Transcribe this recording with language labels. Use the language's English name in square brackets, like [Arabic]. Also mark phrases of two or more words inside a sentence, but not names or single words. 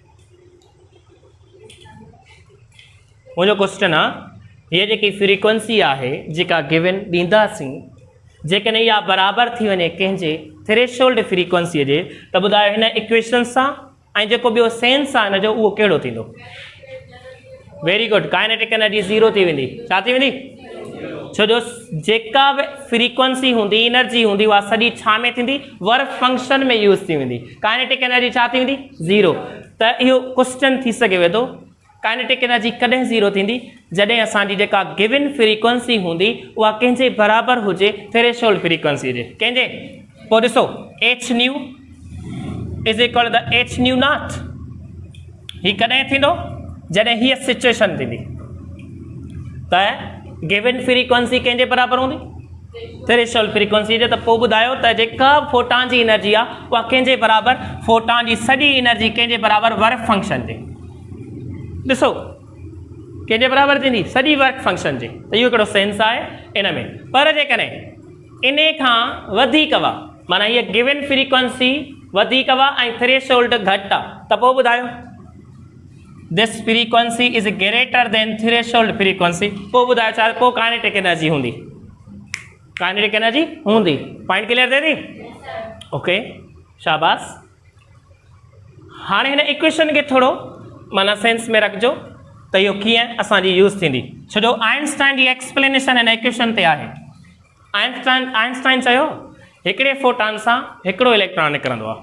[Sindhi] मुंहिंजो क्वेश्चन आहे हीअ जेकी फ्रीक्वेंसी आहे जेका गिवन ॾींदासीं जेकॾहिं इहा बराबरि थी वञे कंहिंजे [English] threshold frequency [Sindhi] जे त ॿुधायो हिन इक्वेशन सां ऐं जेको ॿियो सेंस आहे हिन जो उहो कहिड़ो थींदो [English] very good kinetic energy zero [Sindhi] थी वेंदी छा थी वेंदी छो जो जेका बि फ्रीक्वेंसी हूंदी एनर्जी हूंदी उहा सॼी छा में थींदी [English] work function [Sindhi] में यूज़ थी वेंदी [English] kinetic energy [Sindhi] छा थी वेंदी ज़ीरो त इहो क्वेश्चन थी सघे वेंदो [English] kinetic energy [Sindhi] कॾहिं ज़ीरो थींदी जॾहिं असांजी जेका गिवन फ्रीक्वेंसी हूंदी उहा कंहिंजे बराबरि हुजे [English] threshold frequency [Sindhi] जे कंहिंजे पोइ ॾिसो [English] h nu is equal the h nu not [Sindhi] हीअ कॾहिं थींदो जॾहिं हीअ सिचुएशन थींदी त [English] given frequency [Sindhi] कंहिंजे बराबरि हूंदी [English] threshold frequency [Sindhi] जे त पोइ ॿुधायो त जेका फोटान जी एनर्जी आहे उहा कंहिंजे बराबरि फोटान जी सॼी एनर्जी कंहिंजे बराबरि [English] work function [Sindhi] जे ॾिसो कंहिंजे बराबरि थींदी सॼी [English] work function [Sindhi] जे त इहो हिकिड़ो सेंस आहे इन में पर जेकॾहिं इन खां वधीक हुआ माना हीअ [English] given frequency [Sindhi] वधीक हुआ ऐं थ्रेशोल्ड घटि आहे त पोइ ॿुधायो [English] this frequency is greater than threshold frequency, [Sindhi] पोइ ॿुधायो छा पोइ [English] kinetic energy [Sindhi] हूंदी, [English] kinetic energy [Sindhi] हूंदी। [English] point clear [Sindhi] थिए थी? ओके, शाबाश। हाणे हिन इक्वेशन खे थोरो माना सेंस में रखिजो त इहो कीअं असांजी यूज़ थींदी। छो आइंस्टाइन जी एक्सप्लेनेशन हिन इक्वेशन ते आहे। आइंस्टाइन चयो हिकिड़े फोटान सां हिकिड़ो इलेक्ट्रॉन निकिरंदो आहे।